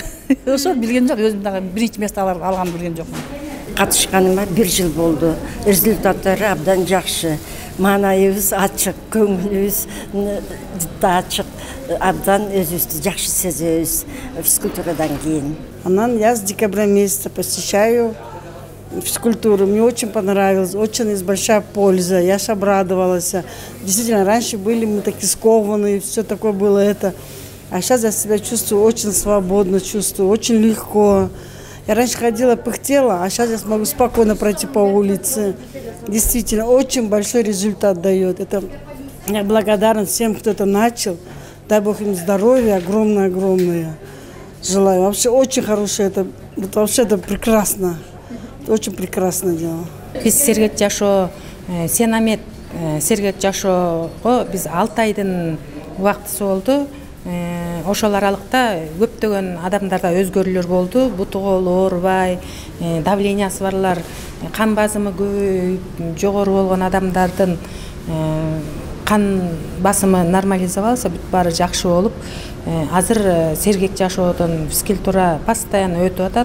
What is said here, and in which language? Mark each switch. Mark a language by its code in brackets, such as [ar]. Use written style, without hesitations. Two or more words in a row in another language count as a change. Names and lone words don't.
[ky] Ошо билген жок, өзүм дагы биринчи место алганды билген жокмун. Катышканыма 1 жыл болду. Результаттары абдан жакшы. Маанайыбыз ачык, көңүлүбүз да ачык, абдан өзүбүздү жакшы сезебиз физкультурадан кийин. [ru] Анан я с декабря месяца посещаю физкультуру. Мне очень понравилось, очень большая польза. Я ж обрадовалась. Действительно, раньше были мы такие скованные, все такое было это. А сейчас я себя чувствую очень свободно, чувствую очень легко. Я раньше ходила, пыхтела, а сейчас я смогу спокойно пройти по улице. действительно очень большой результат дает. Это я благодарна всем, кто это начал. Дай Бог им здоровья огромное. Желаю. Вообще очень хорошее, это вообще это прекрасно. Очень прекрасное дело. [ky] Biz Sergek Жашоо Сенамет Sergek Жашоого biz 6 айдын убактысы болду. Ошол аралыкта көптөгөн адамдарда өзгөрүүлөр болду. Бутуголу оорубай, давлениясы барлар, кан басымы жогору болгон адамдардын кан басымы нормализовался, бүт баары жакшы болуп, азыр Sergek Жашоодон физкультура постоянно өтүп атат.